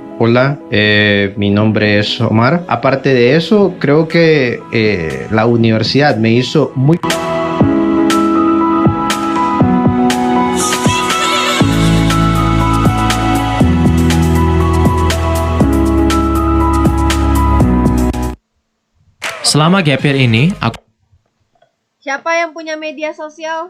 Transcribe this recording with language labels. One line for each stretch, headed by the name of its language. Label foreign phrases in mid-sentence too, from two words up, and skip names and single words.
Spanish: Hola, mi nombre es Omar. Aparte de eso, creo que la universidad me hizo muy...
Indonesian: Selama
English: gap year
Indonesian: ini, aku Siapa yang punya media sosial?